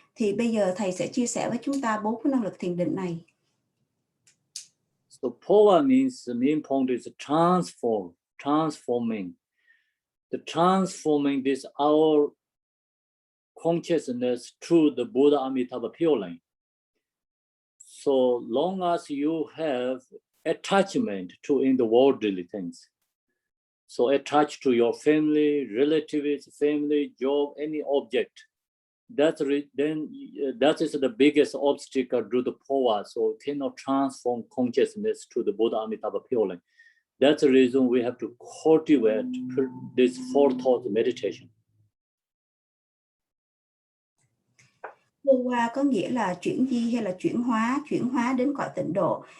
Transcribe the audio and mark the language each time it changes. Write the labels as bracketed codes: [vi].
[vi] Thì bây giờ thầy sẽ chia sẻ với chúng ta 4 cái năng lực thiền định này. [en] So Phowa means the main point is transforming. The transforming this our consciousness through the Buddha Amitabha Pure Lane. So long as you have attachment to in the worldly things, so attached to your family, relatives, family, job, any object, that is the biggest obstacle to the Phowa. So cannot transform consciousness to the Buddha Amitabha Pure Lane. That's the reason we have to cultivate this 4 thought meditation. [vi] Phowa có nghĩa là chuyển di hay là chuyển hóa đến cõi tịnh độ.